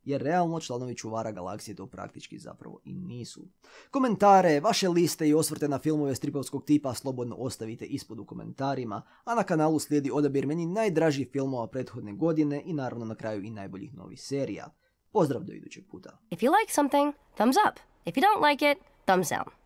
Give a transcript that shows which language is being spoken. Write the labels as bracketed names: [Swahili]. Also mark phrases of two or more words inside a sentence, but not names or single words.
[Croatian] jer realno članovi čuvara galaksije to praktički zapravo i nisu. Komentare, vaše liste i osvrte na filmove stripovskog tipa slobodno ostavite ispod u komentarima, a na kanalu slijedi odabir meni najdražih filmova prethodne godine i naravno na kraju i najboljih novih serija. Pozdrav do idućeg puta. [English] If you like something, thumbs up. If you don't like it, thumbs down.